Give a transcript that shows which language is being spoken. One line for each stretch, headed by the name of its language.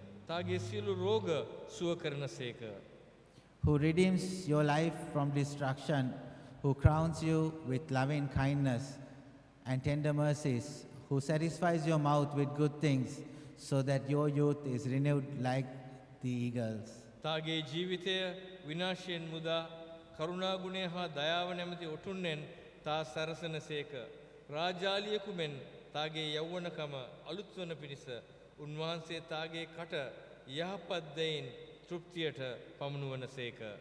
Sinhala: තාගේ සියලු රෝග සුව කරනසේක.
English: Who redeems your life from destruction, who crowns you with loving kindness and tender mercies, who satisfies your mouth with good things, so that your youth is renewed like the eagles.
Sinhala: තාගේ ජීවිතය විනාශයෙන් මුදා කරුණා ගුණය හා දයාව නැමැති ඔටුන්නෙන් තා සරසනසේක. රාජාලියෙකු මෙන් තාගේ යෞවනකම අලුත් වන පිණිස උන්වහන්සේ තාගේ කට යහපත් දෙයින් තෘප්තියට පමුණුවනසේක.